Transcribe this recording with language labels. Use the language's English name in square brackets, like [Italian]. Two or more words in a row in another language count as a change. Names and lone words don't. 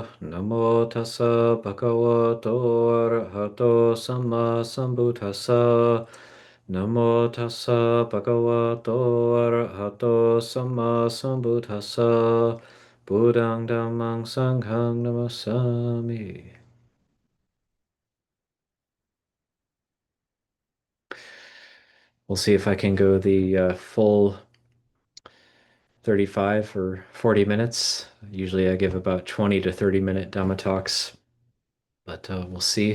[Pali] Namo tassa bhagavato arahato samma sambuddhassa. Namo tassa bhagavato arahato samma sambuddhassa. Buddhang dhammang sanghang namasami. [English] We'll see if I can go the full 35 or 40 minutes. Usually I give about 20 to 30-minute Dhamma talks, but we'll see.